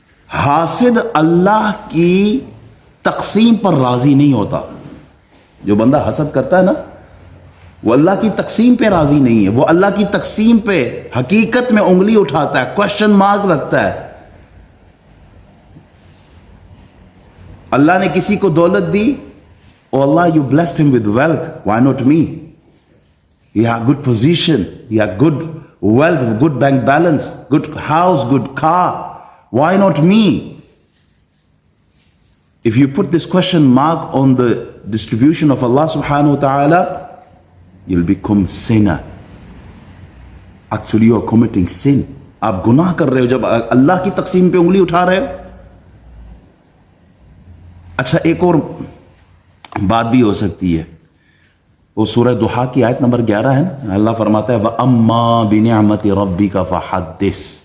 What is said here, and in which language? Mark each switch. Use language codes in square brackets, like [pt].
[ur] حاسد اللہ کی تقسیم پر راضی نہیں ہوتا. جو بندہ حسد کرتا ہے نا, وہ اللہ کی تقسیم پہ راضی نہیں ہے. وہ اللہ کی تقسیم پہ حقیقت میں انگلی اٹھاتا ہے, کوشچن مارک رکھتا ہے. اللہ نے کسی کو دولت دی, [en] oh Allah, you blessed him with wealth, why not me? He had good position, he had good wealth, good bank balance, good house, good car, why not me? If you put this question mark on the distribution of Allah subhanahu wa ta'ala, you'll become sinner. Actually you are committing sin. [ur] آپ گناہ کر رہے ہو جب اللہ کی تقسیم پہ انگلی اٹھا رہے ہو. اچھا ایک اور بات بھی ہو سکتی ہے, وہ سورہ دحا کی آیت نمبر 11 ہے نا، اللہ فرماتا ہے [ar] وَأَمَّا بِنِعْمَةِ رَبِّكَ فَحَدِّثْ.